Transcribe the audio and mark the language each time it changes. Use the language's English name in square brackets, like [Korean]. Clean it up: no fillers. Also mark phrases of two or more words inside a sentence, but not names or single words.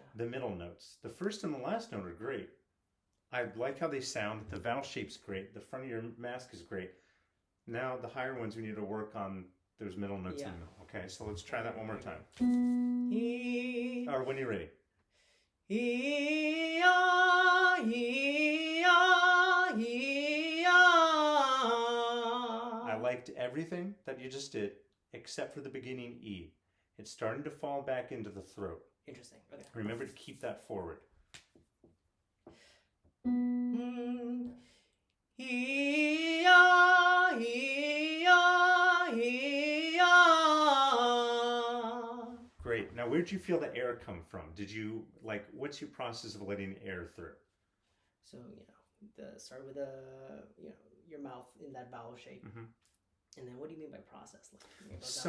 [English] The middle notes, the first and the last note are great. I like how they sound. The vowel shape's great. The front of your mask is great. Now the higher ones we need to work on those middle notes in the middle. Okay, so let's try that one more time. E, Or when you're ready. E, ah, E, ah, E, ah. I liked everything that you just did except for the beginning E. It's starting to fall back into the throat. Interesting. Okay. Remember to keep that forward. E, ah, E, ah, E, ah. Great. Now, where did you feel the air come from? Did you, like, what's your process of letting air through? So, start with your mouth in that vowel shape. Mm-hmm. And then what do you mean by process? Like, you go So-